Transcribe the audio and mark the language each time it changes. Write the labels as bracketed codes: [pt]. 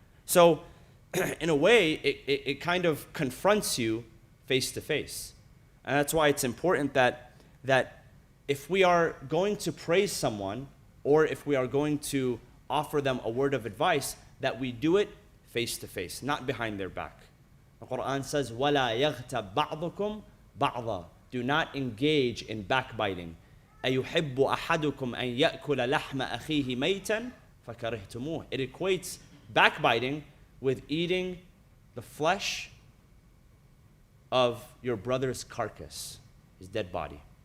[en] So in a way, it kind of confronts you face to face. And that's why it's important that if we are going to praise someone, or if we are going to offer them a word of advice, that we do it face to face, not behind their back. The Quran says, [ar] وَلَا يَغْتَبْ بَعْضُكُمْ بَعْضًا. [en] Do not engage in backbiting. [ar] أَيُحِبُّ أَحَدُكُمْ أَن يَأْكُلَ لَحْمَ أَخِيهِ مَيْتًا فَكَرِهْتُمُوهُ. [en] It equates backbiting with eating the flesh of your brother's carcass, his dead body.